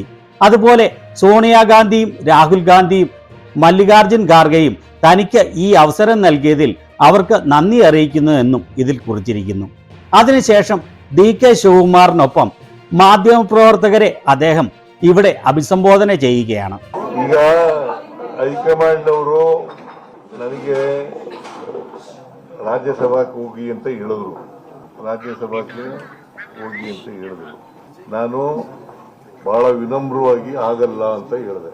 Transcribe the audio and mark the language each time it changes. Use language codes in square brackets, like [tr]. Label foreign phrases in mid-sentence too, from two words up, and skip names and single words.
[ml] അതുപോലെ സോണിയാഗാന്ധിയും രാഹുൽ ഗാന്ധിയും മല്ലികാർജുൻ ഖാർഗെയും തനിക്ക് ഈ അവസരം നൽകിയതിൽ അവർക്ക് നന്ദി അറിയിക്കുന്നു എന്നും ഇതിൽ കുറിച്ചിരിക്കുന്നു. അതിനുശേഷം DK ശിവകുമാറിനൊപ്പം ಮಾಧ್ಯಮಪ್ರವರ್ತಕರೇ അദ്ദേഹം ഇവിടെ ಅಭಿಸಂಬೋಧನೆ ചെയ്യുകയാണ്. [kn] ಈಗ ಹೈಕಮಾಂಡ್ ಅವರು ನನಗೆ ರಾಜ್ಯಸಭಾಕ್ಕೆ ಹೋಗಿ ಅಂತ ಹೇಳಿದ್ರು. ರಾಜ್ಯಸಭಾಕ್ಕೆ ಹೋಗಿ ಅಂತ ಹೇಳಿದ್ರು. ನಾನು ಬಹಳ ವಿನಮ್ರವಾಗಿ ಆಗಲ್ಲ ಅಂತ ಹೇಳಿದೆ.